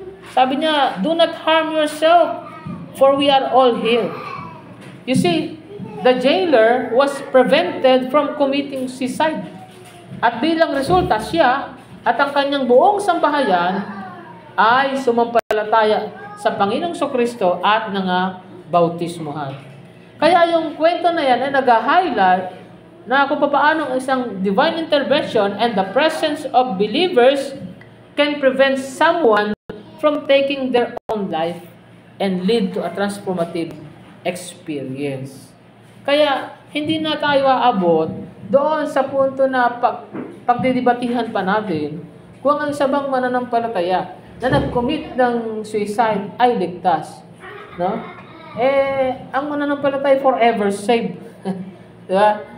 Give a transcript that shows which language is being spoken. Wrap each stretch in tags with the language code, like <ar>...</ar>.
<tl>Sabi niya,</tl> <en>"Do not harm yourself, for we are all here." You see, the jailer was prevented from committing suicide.</en> <tl>At bilang resulta, siya at ang kanyang buong sambahayan ay sumampalataya sa Panginoong Kristo at bautismuhan. Kaya yung kwento na yan ay nag-highlight na kung paano isang</tl> <en>divine intervention and the presence of believers can prevent someone from taking their own life and lead to a transformative experience.</en> <tl>Kaya hindi na tayo aabot doon sa punto na pagdidibatihan pa natin kung ang isa bang mananampalataya na nag-commit ng suicide ay ligtas. No? Ang mananampalataya</tl> <en>forever saved.</en> <tl>Diba?</tl>